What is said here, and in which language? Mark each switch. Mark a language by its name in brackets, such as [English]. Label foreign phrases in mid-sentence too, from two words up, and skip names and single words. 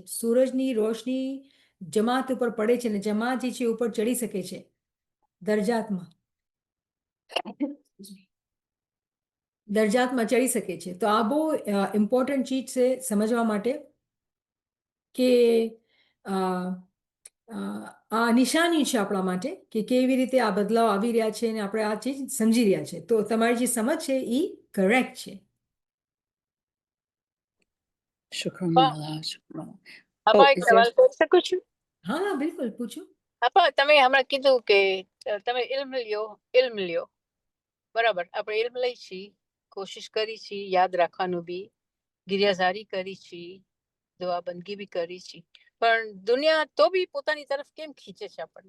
[Gujarati] સૂરજની રોશની જમાત ઉપર પડે છે અને જમાત જે છે ઉપર ચડી શકે છે દરજાતમાં ચડી શકે છે. તો આ બહુ ઇમ્પોર્ટન્ટ ચીજ છે સમજવા માટે કે આ નિશાની છે આપણા માટે કે કેવી રીતે આ બદલાવ આવી રહ્યા છે અને આપણે આ ચીજ સમજી રહ્યા છે. તો તમારી જે સમજ છે એ કરેક્ટ છે. [Arabic] شكرا مولى. شكرا. [Gujarati] આપા એક [English] is [Gujarati] સવાલ [English] there- [Gujarati] કરી શકું છું? હા હા બિલકુલ પૂછો. આપા તમે હમણાં કીધું કે તમે ઇલ્મ લ્યો બરાબર. આપણે ઇલ્મ લઈ છીએ, કોશિશ કરી છીએ યાદ રાખવાનું બી, ગિરિયાઝારી કરી છીએ, દુઆ બંદગી બી કરી છીએ, પણ દુનિયા તો બી પોતાની તરફ કેમ ખીચે છે આપણને?